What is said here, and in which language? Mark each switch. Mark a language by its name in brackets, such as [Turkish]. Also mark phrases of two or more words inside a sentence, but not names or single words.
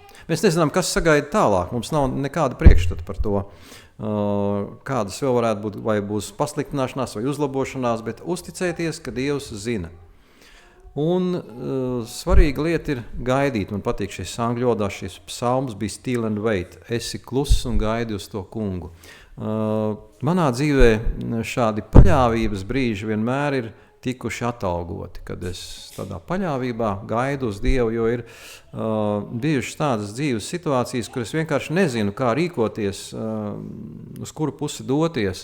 [Latvian] Mēs nezinām, kas sagaida tālāk, mums nav nekāda priekšstata par to, kādas vēl varētu būt, vai būs pasliktināšanās vai uzlabošanās, bet uzticēties, ka Dievs zina. Un svarīga lieta ir gaidīt. Man patīk šis angļu valodā, šis psalms bija [English] still and wait. [Latvian] Esi kluss un gaidi uz to kungu. Manā dzīvē šādi paļāvības brīži vienmēr ir tikuši atalgoti, kad es tādā paļāvībā gaidu uz Dievu, jo ir bijušas tādas dzīves situācijas, kur es vienkārši nezinu, kā rīkoties, uz kuru pusi doties.